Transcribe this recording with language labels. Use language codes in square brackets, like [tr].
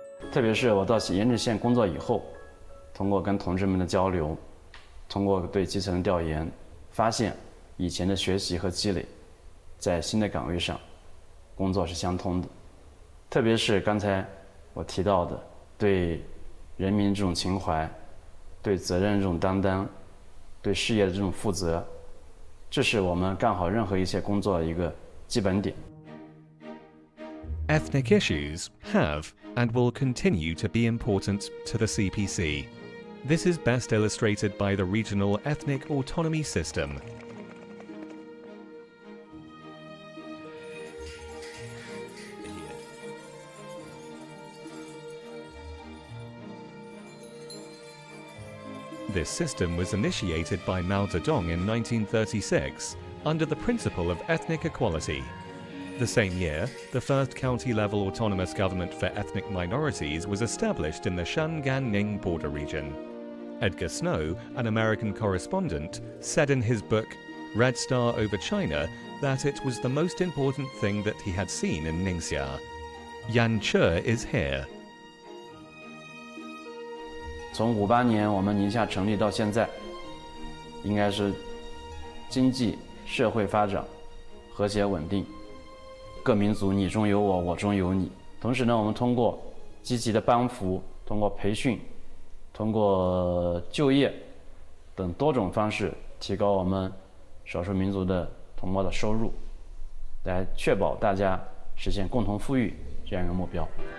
[zh] 特别是我到盐池县工作以后，通过跟同志们的交流，通过对基层的调研，发现以前的学习和积累，在新的岗位上工作是相通的。特别是刚才我提到的对人民这种情怀，对责任这种担当，对事业的这种负责，这是我们干好任何一切工作的一个基本点。 [en] Ethnic issues have and will continue to be important to the CPC. This is best illustrated by the regional ethnic autonomy system. This system was initiated by Mao Zedong in 1936 under the principle of ethnic equality. The same year, the first county-level autonomous government for ethnic minorities was established in the Shangan-Ning border region. Edgar Snow, an American correspondent, said in his book Red Star Over China that it was the most important thing that he had seen in Ningxia. Yan Che is here. [zh] 从58年我们宁夏成立到现在，应该是经济社会发展和谐稳定，各民族你中有我，我中有你。同时呢，我们通过积极的帮扶，通过培训，通过就业等多种方式，提高我们少数民族的同胞的收入，来确保大家实现共同富裕这样一个目标。